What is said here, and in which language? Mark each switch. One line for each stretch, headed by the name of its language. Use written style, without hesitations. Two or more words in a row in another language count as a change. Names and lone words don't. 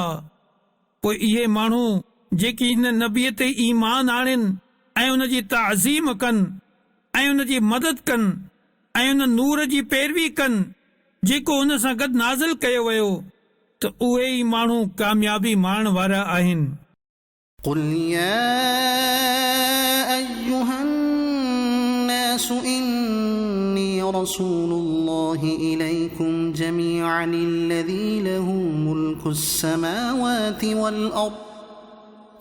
Sindhi: पोइ इहे माण्हू जेकी इन नबीअ ते ईमान आणनि ऐं उन जी ताज़ीम कनि ऐं उन जी मदद कनि ऐं उन नूर जी पैरवी कनि जेको उन सां गॾु नाज़िल कयो वियो, त उहे ई माण्हू कामयाबी माणण वारा आहिनि।
Arabic: قل يا أيها الناس إني رسول الله إليكم جميعا الذي له ملك السماوات والأرض